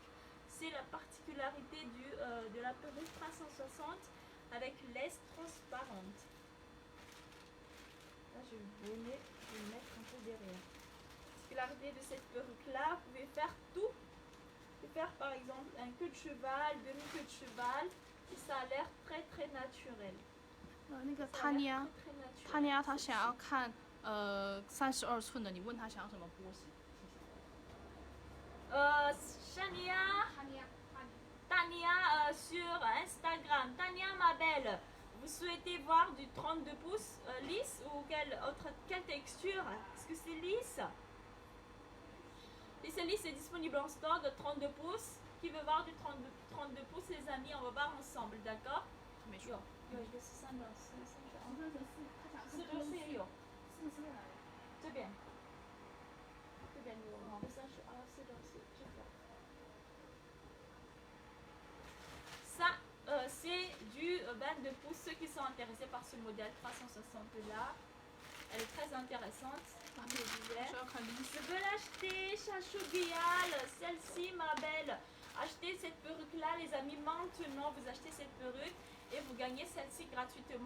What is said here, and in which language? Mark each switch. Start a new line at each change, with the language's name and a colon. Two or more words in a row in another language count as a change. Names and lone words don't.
French: C'est la particularité de la perruque 360 avec laisse transparente. Là, je vais le mettre un peu derrière. La particularité de cette perruque-là, vous pouvez faire tout. Vous pouvez faire par exemple un queue de cheval, demi-queue de cheval, et ça a l'air très très naturel.
Chinese: 那个他妮啊，他想要看32寸的，你问他想要什么波形。
French: Tania sur Instagram. Tania, ma belle, vous souhaitez voir du 32 pouces lisse ou quelle texture? Est-ce que c'est lisse? Et c'est lisse, c'est disponible en stock de 32 pouces. Qui veut voir du 32 pouces, les amis? On va voir ensemble, d'accord?
Chinese: 没说。有一个是3.4，是 4.4也有，是来这边有32，4.4，这个。
French: Ça, c'est du 22 pouces. Ceux qui sont intéressés par ce modèle 360 là, elle est très intéressante. Comme je disais. Je veux l'acheter, Chachou Guyal. Celle-ci, ma belle. Achetez cette perruque-là, les amis. Maintenant, vous achetez cette perruque et vous gagnez celle-ci gratuitement.